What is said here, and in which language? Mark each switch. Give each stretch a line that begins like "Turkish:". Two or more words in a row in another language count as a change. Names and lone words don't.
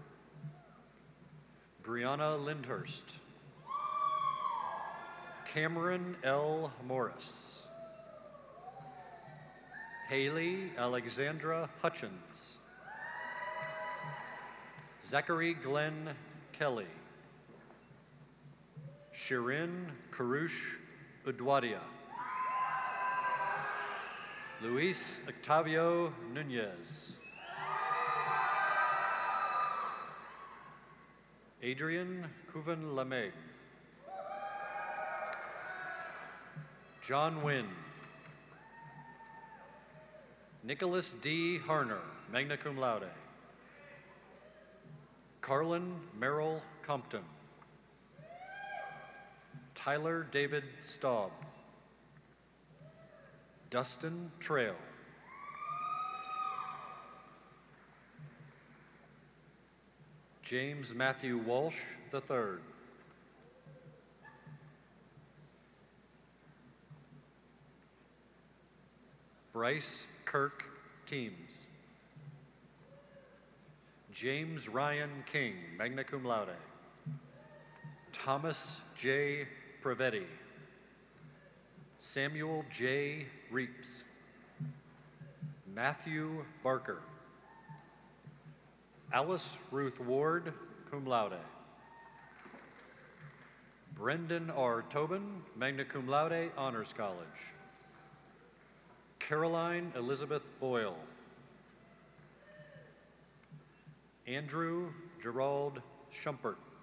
English: Brianna Lindhurst. Cameron L. Morris. Haley Alexandra Hutchins. Zachary Glenn Kelly. Shirin Karush Udwadia. Luis Octavio Nunez. Adrian Kuvan Lameg. John Wynn. Nicholas D. Harner,
Latin: magna cum laude.
English: Carlin Merrill Compton. Tyler David Staub. Dustin Trail. James Matthew Walsh III. Bryce Kirk Teams. James Ryan King,
Latin: magna cum laude.
English: Thomas J. Prevetti. Samuel J. Reeps. Matthew Barker. Alice Ruth Ward,
Latin: cum laude.
English: Brendan R. Tobin,
Latin: magna cum laude,
English: Honors College. Caroline Elizabeth Boyle. Andrew Gerald Schumpert.